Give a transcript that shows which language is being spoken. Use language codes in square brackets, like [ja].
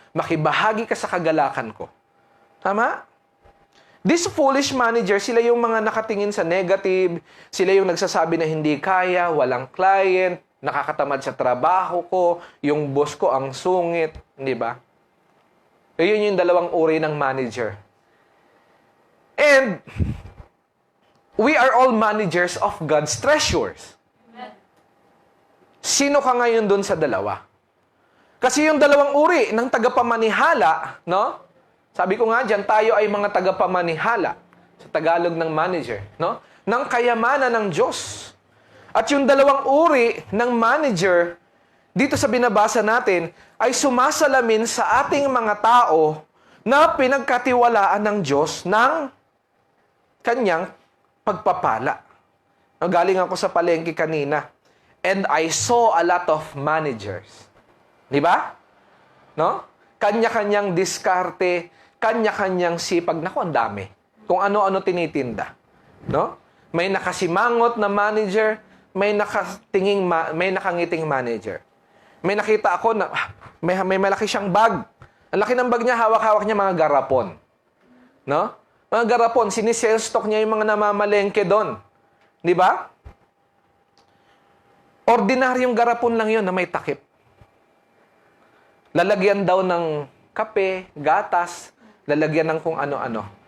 [tl] Makibahagi ka sa kagalakan ko. Tama? [en] These foolish managers, [tl] sila yung mga nakatingin sa negative, sila yung nagsasabi na hindi kaya, walang client, nakakatamad sa trabaho ko, yung boss ko ang sungit, di ba? Yun yung dalawang uri ng manager. [en] And we are all managers of God's treasures. [tl] Sino ka ngayon dun sa dalawa? Kasi yung dalawang uri ng tagapamanihala, no? Sabi ko nga dyan, tayo ay mga tagapamanihala sa Tagalog ng manager, no? Ng kayamanan ng Diyos. At yung dalawang uri ng manager, dito sa binabasa natin, ay sumasalamin sa ating mga tao na pinagkatiwalaan ng Diyos ng kanyang pagpapala. Galing ako sa palengke kanina, [en] and I saw a lot of managers. [tl] Di ba? No? Kanya-kanyang diskarte, kanya-kanyang sipag. Naku, ang dami. Kung ano-ano tinitinda. No? May nakasimangot na manager, may nakangiting manager. May nakita ako na may malaki siyang bag. Ang laki ng bag niya, hawak-hawak niya mga garapon. No? Mga garapon, sinisale stock niya yung mga namamalengke doon. Di ba? Ordinaryong garapon lang yun na may takip. Lalagyan daw ng kape, gatas, lalagyan ng kung ano-ano.